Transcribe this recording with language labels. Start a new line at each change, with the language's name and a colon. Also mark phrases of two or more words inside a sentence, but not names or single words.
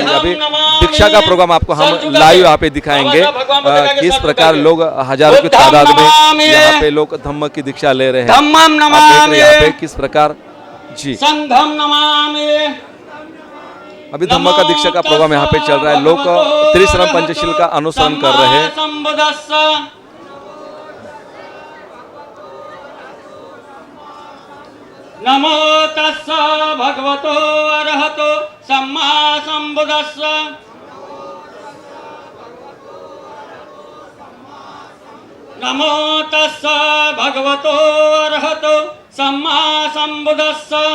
Hindi: अभी दीक्षा का प्रोग्राम आपको हम लाइव यहाँ पे दिखाएंगे किस प्रकार लोग हजारों की तादाद में यहाँ पे लोग धम्म की दीक्षा ले रहे हैं. आप देख रहे हैं यहाँ पे किस प्रकार जी अभी धम्म का दीक्षा का प्रोग्राम यहाँ पे चल रहा है. लोग त्रिशरण पंचशील का अनुसरण कर रहे हैं.
Pali: नमो तस्स भगवतो अरहतो सम्मा संबुद्धस्स. नमो तस्स भगवतो अरहतो सम्मा संबुद्धस्स.